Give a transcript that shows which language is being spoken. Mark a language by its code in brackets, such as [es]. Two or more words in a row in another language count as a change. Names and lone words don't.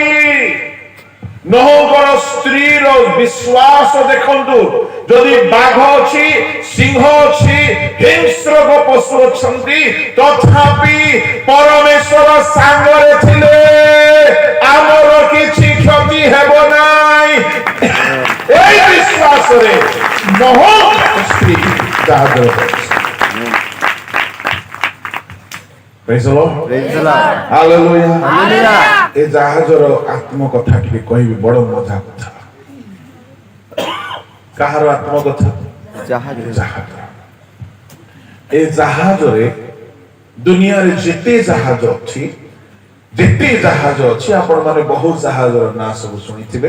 [or] ନହଙ୍କର ସ୍ତ୍ରୀର ବିଶ୍ୱାସ ଦେଖନ୍ତୁ, ଯଦି ବାଘ ଅଛି, ସିଂହ ଅଛି, ହିଂସ୍ର ପଶୁ ଅଛନ୍ତି, ତଥାପି ପରମେଶ୍ୱର ସାଙ୍ଗରେ ଥିଲେ ଆମର କିଛି କ୍ଷତି ହେବ ନାହିଁ। ଏଇ ବିଶ୍ୱାସରେ ନହର ସ୍ତ୍ରୀ ଜାହାଜେ [en] Praise the Lord. Praise the Lord. Hallelujah. Hallelujah. [or] ଏ ଜାହାଜର ଆତ୍ମ କଥା ଟିକେ କହିବି, ବଡ ମଜା କଥା। କାହାର ଆତ୍ମ କଥା? ଜାହାଜ। ଜାହାଜ। ଏ ଜାହାଜରେ ଦୁନିଆରେ ଯେତେ ଜାହାଜ ଅଛି ଆପଣ ମାନେ ବହୁତ ଜାହାଜର ନାଁ ସବୁ ଶୁଣିଥିବେ।